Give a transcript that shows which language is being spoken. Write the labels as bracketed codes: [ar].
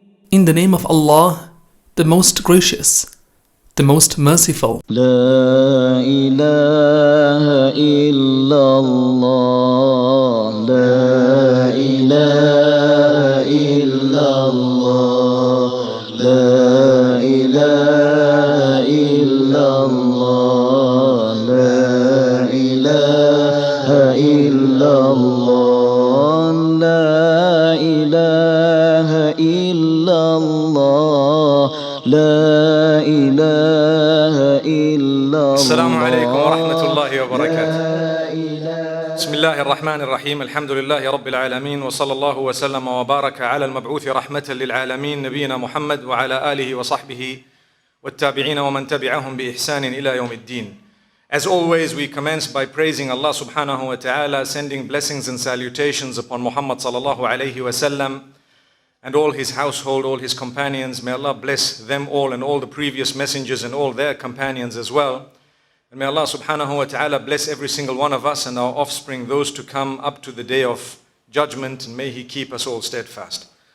[en] In the name of Allah, the most gracious, the most merciful. [ar] لا إله إلا الله لا إله إلا الله لا إله إلا الله لا إله إلا الله لا إله إلا الله لا إله إلا الله. السلام عليكم ورحمة الله وبركاته. بسم الله الرحمن الرحيم. الحمد لله رب العالمين، وصلى الله وسلم وبارك على المبعوث رحمة للعالمين نبينا محمد وعلى آله وصحبه والتابعين ومن تبعهم بإحسان إلى يوم الدين. [en] As always, we commence by praising Allah subhanahu wa ta'ala, sending blessings and salutations upon Muhammad sallallahu alayhi wa sallam and all his household, all his companions. May Allah bless them all and all the previous messengers and all their companions as well. And may Allah subhanahu wa ta'ala bless every single one of us and our offspring, those to come up to the day of judgment, and may He keep us all steadfast.